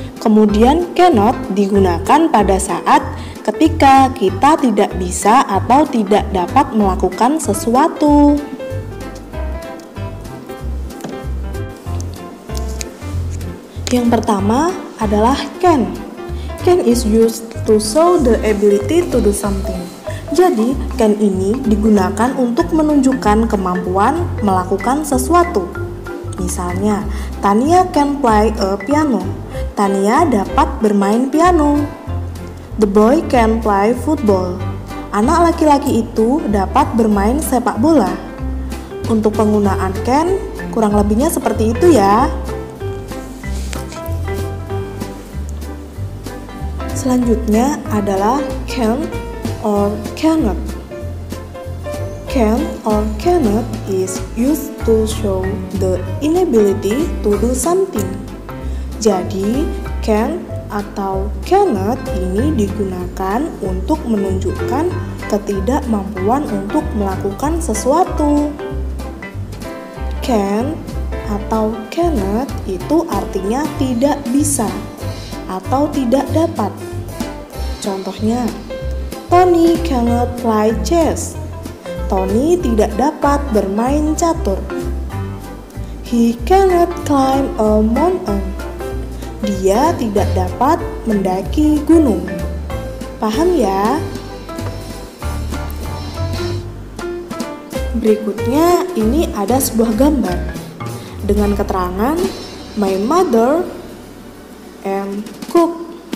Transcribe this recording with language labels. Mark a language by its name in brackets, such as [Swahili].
[Indonesian] Kemudian cannot digunakan pada saat ketika kita tidak bisa atau tidak dapat melakukan sesuatu. Yang pertama adalah can. [English] Can is used to show the ability to do something. [Indonesian] Jadi, can ini digunakan untuk menunjukkan kemampuan melakukan sesuatu. Misalnya, [English] Tania can play a piano. [Indonesian] Tania dapat bermain piano. [English] The boy can play football. [Indonesian] Anak laki-laki itu dapat bermain sepak bola. Untuk penggunaan can, kurang lebihnya seperti itu ya. Selanjutnya adalah can or cannot. [English] Can or cannot is used to show the inability to do something. [Indonesian] Jadi, can atau cannot ini digunakan untuk menunjukkan ketidakmampuan untuk melakukan sesuatu. Can atau cannot itu artinya tidak bisa atau tidak dapat. Contohnya, [English] Tony cannot play chess. [Indonesian] Tony tidak dapat bermain catur. [English] He cannot climb a mountain. [Indonesian] Dia tidak dapat mendaki gunung. Paham ya? Berikutnya ini ada sebuah gambar dengan keterangan [English] my mother and cook.